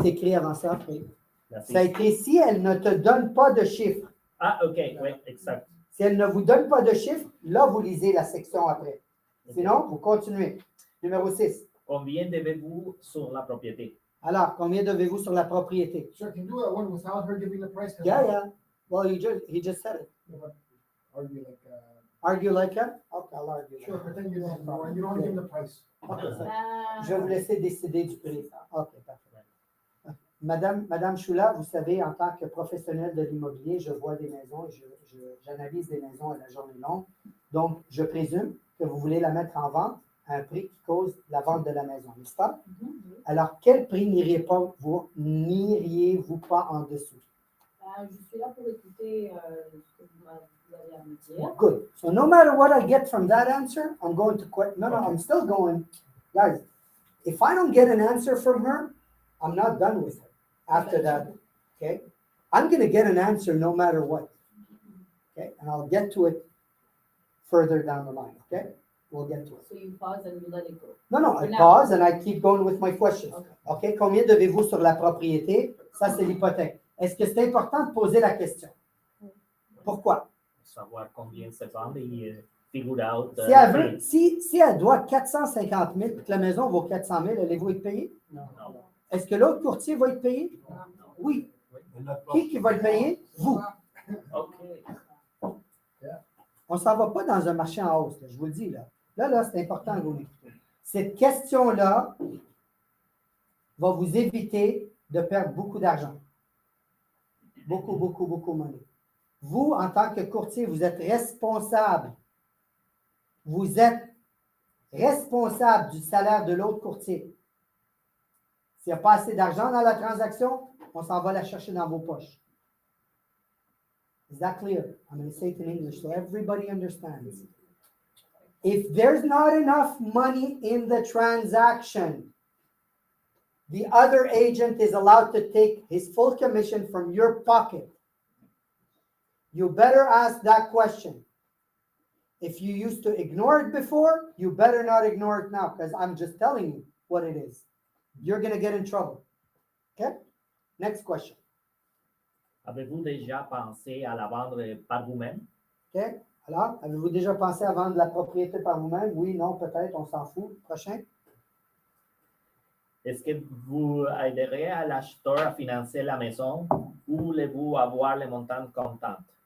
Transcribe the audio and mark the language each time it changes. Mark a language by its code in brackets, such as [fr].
[fr] c'est écrit avant ça? Oui. Merci. Ça a écrit si elle ne te donne pas de chiffres. Ah, ok, oui, exact. Si elle ne vous donne pas de chiffres, là, vous lisez la section après. Sinon, vous continuez. Numéro 6. Combien devez-vous sur la propriété? Alors, combien devez-vous sur la propriété? [en] Sir, can you do that one without her giving the price? Yeah. Well, he just said it. Argue like, Argue like that? Okay, I'll argue. sure, pretend you don't know, and you don't want to give him the price. Okay, so [fr] je vais vous laisser décider du prix. OK, parfait. Madame Choula, vous savez, en tant que professionnel de l'immobilier, je vois des maisons, j'analyse des maisons à la journée longue. Donc, je présume que vous voulez la mettre en vente à un prix qui cause la vente de la maison, n'est-ce pas? Alors, quel prix n'iriez-vous pas en dessous? Je suis là pour écouter ce que vous avez à me dire. [en] Good. So no matter what I get from that answer, I'm going to quit. No, I'm still going. Guys, if I don't get an answer from her, I'm not done with her after that. Okay? I'm going to get an answer no matter what. Okay? And I'll get to it further down the line. Okay? We'll get to it. So you pause and you let it go. No, I For now. pause and I keep going with my questions. Okay. OK? [fr] Combien devez-vous sur la propriété? Ça, c'est l'hypothèque. Est-ce que c'est important de poser la question? Pourquoi? Savoir combien se vend et [en] figure out. [fr] Si elle, veut, si elle doit 450 000 et que la maison vaut 400 000, allez-vous être payé? Non. Est-ce que l'autre courtier va être payé? Oui. Qui va le payer? Vous. OK. On ne s'en va pas dans un marché en hausse, là, je vous le dis. Là, c'est important que vous l'écoutez. Cette question-là va vous éviter de perdre beaucoup d'argent. Beaucoup de monnaie. Vous, en tant que courtier, vous êtes responsable. Vous êtes responsable du salaire de l'autre courtier. S'il n'y a pas assez d'argent dans la transaction, on s'en va la chercher dans vos poches. [en] Is that clear? I'm going to say it in English so everybody understands. If there's not enough money in the transaction, the other agent is allowed to take his full commission from your pocket. You better ask that question. If you used to ignore it before, you better not ignore it now because I'm just telling you what it is. You're going to get in trouble. Okay? Next question. [fr] Avez-vous déjà pensé à la vendre par vous-même? OK? Alors, avez-vous déjà pensé à vendre la propriété par vous-même? Oui, non, peut-être, on s'en fout. Prochain. Est-ce que vous aiderez à l'acheteur à financer la maison ou voulez-vous avoir le montant comptant?